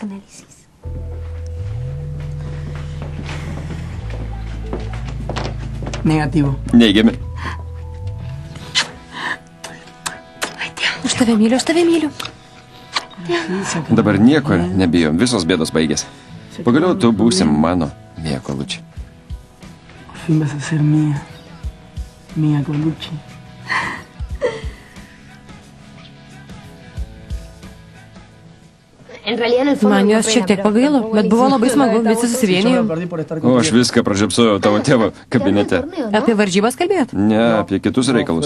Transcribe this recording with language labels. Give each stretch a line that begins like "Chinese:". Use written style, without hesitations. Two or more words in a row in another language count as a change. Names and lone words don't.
Spanish: Negativo.
Lithuanian: Neigiami. Aš tave myliu. Dabar nieko nebijom, visos bėdos baigėsi. Pagaliau tu būsi mano, Mia Colucci.
Spanish: Por fin vas a ser mía. Mia Colucci.
Lithuanian: Man jos šiek tiek pagailo, bet buvo labai smagu, visi susivienijo. O aš viską pražiopsojau tavo tėvo kabinete. Apie varžybas kalbėjot? Ne, apie kitus reikalus.